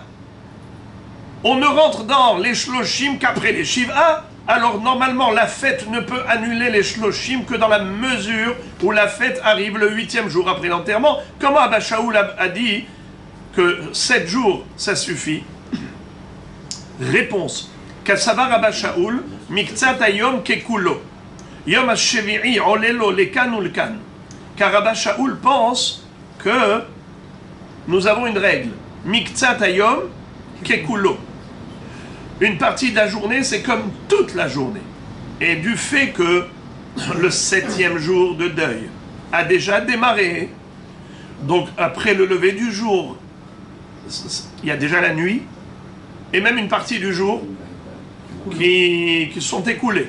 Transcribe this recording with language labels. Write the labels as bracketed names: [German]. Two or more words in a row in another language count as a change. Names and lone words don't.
[French] On ne rentre dans les shloshim qu'après les Shiv'a. Alors normalement, la fête ne peut annuler les shloshim que dans la mesure où la fête arrive le 8e jour après l'enterrement. Comment Abba Shaul a dit que 7 jours, ça suffit? Réponse. [Hebrew] קסבר אבא שאול, מקצת היום ככולו. יום השביעי עולה לו לכאן ou lekan. [French] Car Abba Shaul pense que nous avons une règle. [Hebrew] מקצת היום ככולו. [French] Une partie de la journée, c'est comme toute la journée. Et du fait que le 7e jour de deuil a déjà démarré, donc après le lever du jour, il y a déjà la nuit, et même une partie du jour qui sont écoulés.